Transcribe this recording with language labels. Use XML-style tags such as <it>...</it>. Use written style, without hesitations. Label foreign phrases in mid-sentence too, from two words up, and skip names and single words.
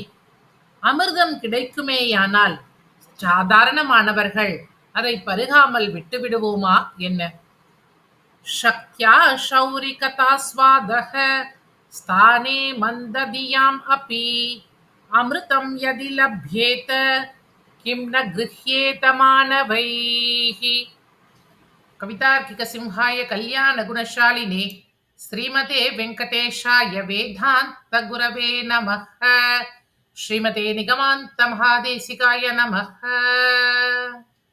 <ta>அமிர்தம் கிடைக்குமேயானால் சாதாரணமானவர்கள் அதை பருகாமல் விட்டுவிடுவோமா என்ன?</ta> <sa>शक्त्या शौरि कथास्वादः स्थाने मन्दधियाम् अपि अमृतं यदि लभ्येत किं न गृह्येत मानवैः. कवितार्किक सिंहाय कल्याण गुणशालिने श्रीमते वेङ्कटेशाय वेदान्त गुरवे नमः. श्रीमते निगमान्त महादेशिकाय नमः.</sa>